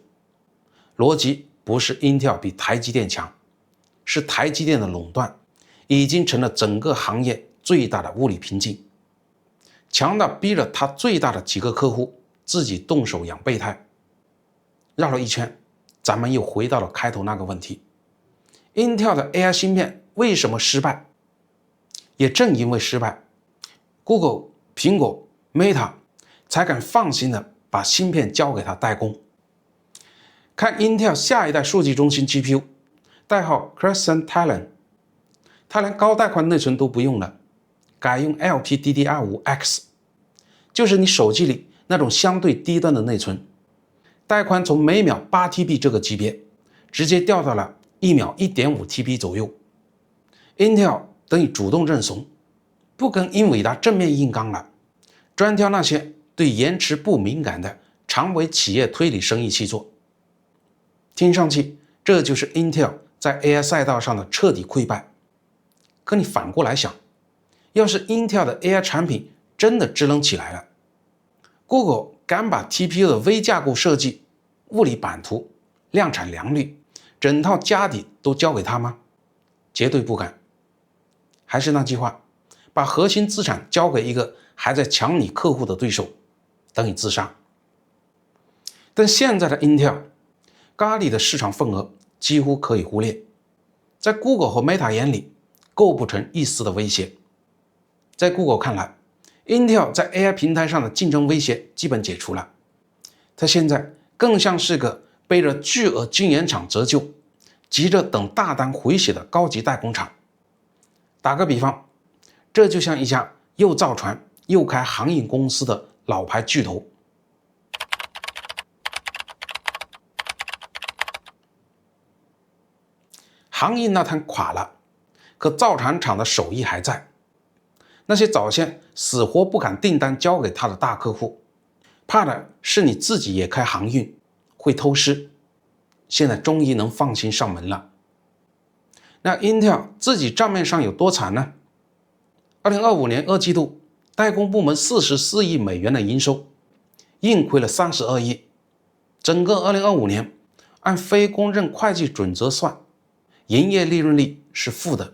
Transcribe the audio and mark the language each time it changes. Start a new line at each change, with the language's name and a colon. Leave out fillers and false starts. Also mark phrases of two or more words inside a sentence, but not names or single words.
Chinese: 邏輯不是 Intel 比台積電強，是台積電的壟斷已經成了整個行業最大的物理瓶頸，強到逼着他最大的幾個客戶自己動手養備胎。繞了一圈，咱們又回到了開頭那個問題， Intel 的 AI 芯片為什麼失敗？也正因為失敗， Google、蘋果、Meta 才敢放心的把芯片交給他代工。看 Intel 下一代數據中心 GPU， 代號 Crescent Talon，它連高帶寬內存都不用了，改用 LPDDR5X， 就是你手機裡那種相对低端的內存，帶寬從每秒 8TB 這個級別，直接掉到了一秒 1.5TB 左右。Intel 等於主動認慫，不跟英偉達正面硬剛了，專挑那些對延遲不敏感的常為企業推理生意去做。聽上去這就是 Intel 在 AI 賽道上的徹底潰敗。可你反過來想，要是 Intel 的 AI 產品真的智能起來了， Google 敢把 TPU 的微架構設計、物理版圖、量產良率、整套家底都交給他嗎？絕對不敢。還是那句話，把核心資產交給一個還在搶你客戶的對手，等於自殺。但現在的 Intel 咖喱的市場份額幾乎可以忽略，在 Google 和 Meta 眼裡構不成一絲的威脅。在 Google 看來， Intel 在 AI 平台上的競爭威脅基本解除了，它現在更像是個背着巨額晶圓廠折舊，急着等大單回血的高級代工廠。打個比方，這就像一家又造船又開航運公司的老牌巨頭。航運那攤垮了，可造船廠的手艺還在。那些早先死活不敢訂單交給他的大客戶，怕的是你自己也開航運會偷師，現在終於能放心上門了。那 Intel 自己賬面上有多慘呢？2025年2季度，代工部門44億美元的營收，盈虧了32億。整個2025年，按非公認會計準則算，營業利潤率是負的。